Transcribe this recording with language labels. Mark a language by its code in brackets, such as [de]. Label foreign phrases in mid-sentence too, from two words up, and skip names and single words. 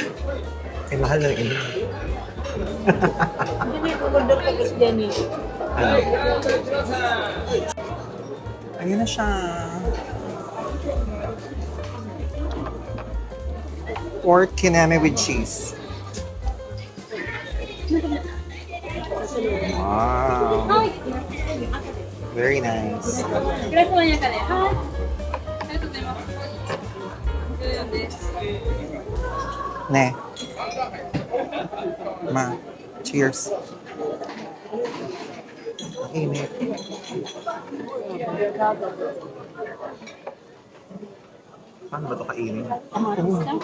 [tl] Eh, mahal na rin. Hindi ko order ka kasi dyan eh. Ano? Ayun na siya. [en] Pork kineme with cheese. Wow. Very nice. [ja] グラスの中で、はい。ありがとうございます。14です。 Ne. Ma. [tl] Cheers. Init. Paano ba ito kainin? Kamatis ka?